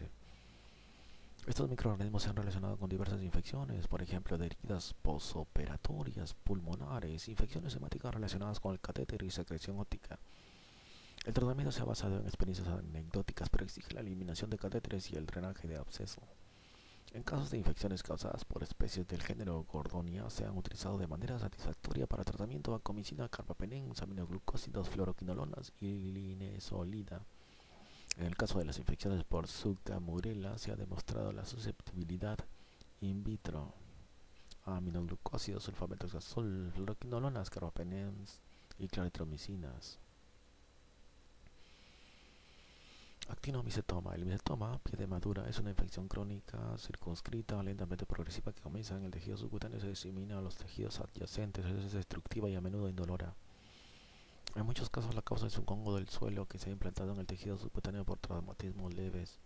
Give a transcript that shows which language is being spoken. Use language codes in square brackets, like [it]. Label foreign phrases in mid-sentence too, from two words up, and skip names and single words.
[es] Estos microorganismos se han relacionado con diversas infecciones, por ejemplo, de heridas posoperatorias, pulmonares, infecciones hemáticas relacionadas con el catéter y secreción óptica. El tratamiento se ha basado en experiencias anecdóticas, pero exige la eliminación de catéteres y el drenaje de absceso. En casos de infecciones causadas por especies del género Gordonia, se han utilizado de manera satisfactoria para tratamiento vancomicina, carbapenem, aminoglucósidos, fluoroquinolonas y linezolida. En el caso de las infecciones por Zika murela se ha demostrado la susceptibilidad in vitro a aminoglucósidos, sulfametoxazol, fluoroquinolonas, carbapenems y claritromicinas. Actinomicetoma. El micetoma, pie de madura, es una infección crónica, circunscrita, lentamente progresiva que comienza en el tejido subcutáneo y se disemina a los tejidos adyacentes. Es destructiva y a menudo indolora. En muchos casos la causa es un hongo del suelo que se ha implantado en el tejido subcutáneo por traumatismos leves.